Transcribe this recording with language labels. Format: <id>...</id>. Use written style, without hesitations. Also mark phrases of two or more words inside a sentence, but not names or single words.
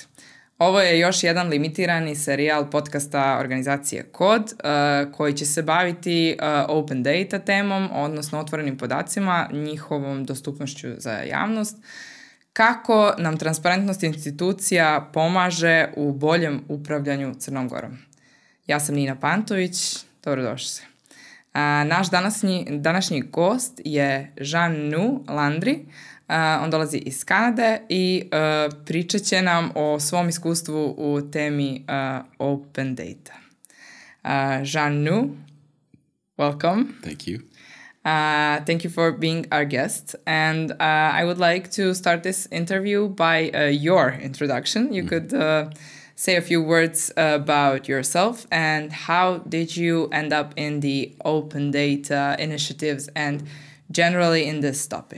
<sr>Ovo je još jedan limitirani serijal podcasta organizacije KOD koji će se baviti</sr> <en>open data</en> <sr>temom, odnosno otvorenim podacima, njihovom dostupnošću za javnost, kako nam transparentnost institucija pomaže u boljem upravljanju Crnom Gorom. Ja sam Nina Pantović, dobrodošli. Naš današnji gost je Jean-Noé Landry. On dolazi iz Kanade i pričat će nam o svom iskustvu u temi</sr> <en>open data. Jean-Noé, welcome. Thank you. Thank you for being our guest. And I would like to start this interview by your introduction. You could say a few words about yourself and how did you end up in the open data initiatives and generally in this topic.</en>